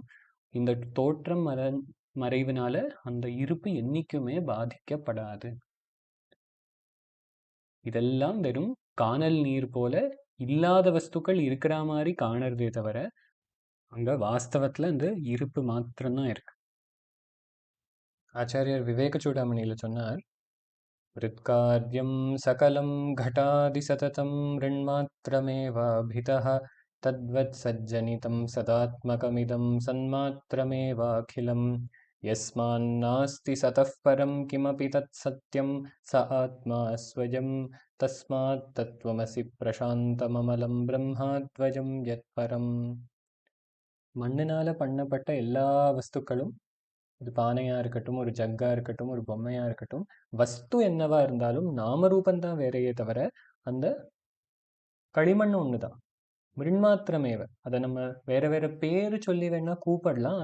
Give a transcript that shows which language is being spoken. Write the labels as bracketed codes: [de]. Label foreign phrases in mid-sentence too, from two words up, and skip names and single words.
[ta] இந்த தோற்றம் மறைவினால அந்த இருப்பு என்னைக்குமே பாதிக்கப்படாது. இதெல்லாம் வெறும் காணல் நீர் போல இல்லாத வஸ்துக்கள் இருக்கிற மாதிரி காணறதே தவிர அங்க வாஸ்தவத்துல இந்த இருப்பு மாத்திரம்தான் இருக்கு. ஆச்சாரியர் விவேக சூடாமணியில சொன்னார், [sa] ऋत्कार्यं सकलं घटादि सततं ऋण्मात्रमेवाभितः तद्वत्सज्जनितं सदात्मकमिदं सन्मात्रमेवाखिलं यस्मान्नास्ति सतः परं किमपि तत्सत्यं स आत्मा स्वयं तस्मात् तत्त्वमसि प्रशान्तममलं ब्रह्माद्वयं यत्परम्. [ta] மண்ணினால பண்ணப்பட்ட எல்லா வஸ்துக்களும், இது பானையா இருக்கட்டும், ஒரு ஜக்கா இருக்கட்டும், ஒரு பொம்மையா இருக்கட்டும், வஸ்து என்னவா இருந்தாலும் நாமரூபந்தான் வேறையே தவிர அந்த களிமண் ஒண்ணுதான். [sa] मृण्मात्रमेव. [ta] அதை நம்ம வேற வேற பேரு சொல்லி வேணா கூப்பிடலாம்.